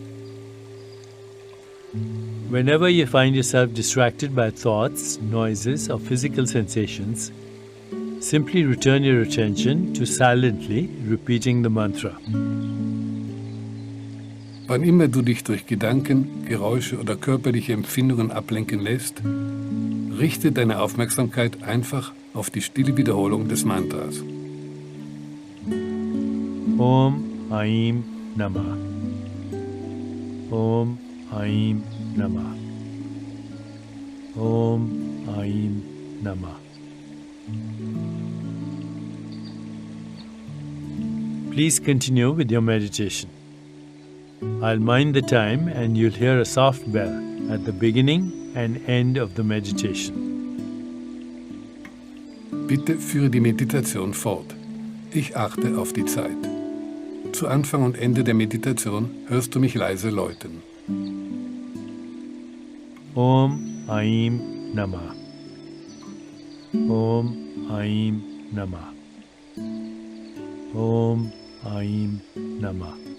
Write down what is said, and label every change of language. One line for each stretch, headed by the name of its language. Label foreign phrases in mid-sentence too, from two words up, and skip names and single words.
English: Whenever you find yourself distracted by thoughts, noises, or physical sensations, simply return your attention to silently repeating the mantra.
German: Wann immer du dich durch Gedanken, Geräusche oder körperliche Empfindungen ablenken lässt, richte deine Aufmerksamkeit einfach auf die stille Wiederholung des Mantras.
Sanskrit: ॐ ऐं नमः. ॐ ऐं नमः. ॐ ऐं नमः.
English: Please continue with your meditation. I'll mind the time and you'll hear a soft bell at the beginning and end of the meditation.
German: Bitte führe die Meditation fort. Ich achte auf die Zeit. Zu Anfang und Ende der Meditation hörst du mich leise läuten.
Sanskrit: ॐ ऐं नमः. ॐ ऐं नमः. ॐ ऐं नमः.